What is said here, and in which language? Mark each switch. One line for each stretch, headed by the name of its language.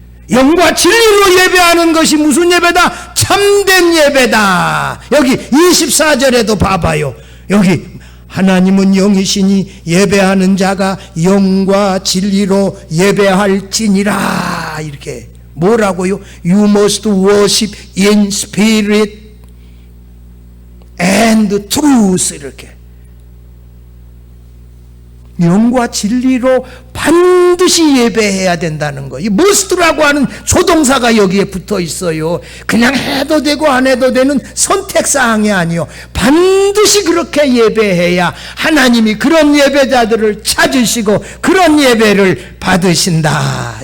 Korean: 영과 진리로 예배하는 것이 무슨 예배다? 참된 예배다. 여기 24절에도 봐봐요. 여기 하나님은 영이시니 예배하는 자가 영과 진리로 예배할지니라. 이렇게 뭐라고요?
English: You must worship in spirit and truth.
Korean: 이렇게 영과 진리로 반드시 예배해야 된다는 거. 이 must라고 하는 조동사가 여기에 붙어 있어요. 그냥 해도 되고 안 해도 되는 선택사항이 아니요, 반드시 그렇게 예배해야 하나님이 그런 예배자들을 찾으시고 그런 예배를 받으신다.